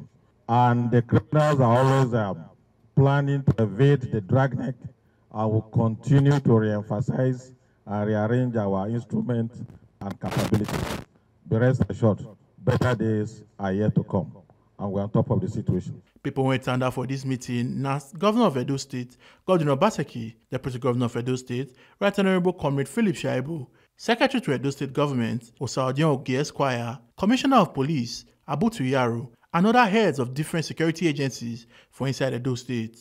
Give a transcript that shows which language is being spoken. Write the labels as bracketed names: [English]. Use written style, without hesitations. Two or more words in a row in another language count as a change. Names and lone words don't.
[English] And the criminals are always planning to evade the dragnet, and will continue to re-emphasize and rearrange our instruments and capabilities. Be rest assured, better days are yet to come, and we're on top of the situation. People went turned out for this meeting. Now, Governor of Edo State, Godwin Obaseki, Deputy Governor of Edo State, Right Honorable Comrade Philip Shaibu, Secretary to Edo State Government, Osaudian Ogie Esquire, Commissioner of Police, Abu Tuyaru, and other heads of different security agencies for inside Edo State.